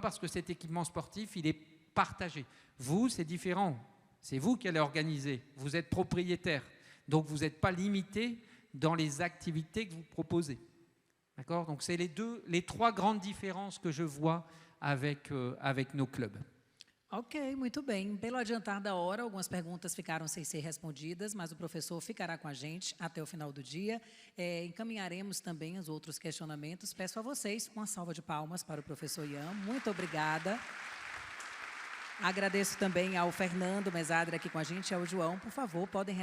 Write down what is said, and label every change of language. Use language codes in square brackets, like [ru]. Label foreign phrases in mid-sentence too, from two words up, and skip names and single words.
[fr] Parce que cet équipement sportif, il est partagé. Vous, c'est différent. C'est vous qui allez organiser. Vous êtes propriétaire. Donc, vous n'êtes pas limité dans les activités que vous proposez. D'accord ? Donc, c'est les trois grandes différences que je vois avec nos clubs. [pt] Ok, muito bem. Pelo adiantar da hora, algumas perguntas ficaram sem ser respondidas, mas o professor ficará com a gente até o final do dia. Encaminharemos também os outros questionamentos. Peço a vocês uma salva de palmas para o professor Ian. Muito obrigada. Agradeço também ao Fernando Mesadra aqui com a gente e ao João.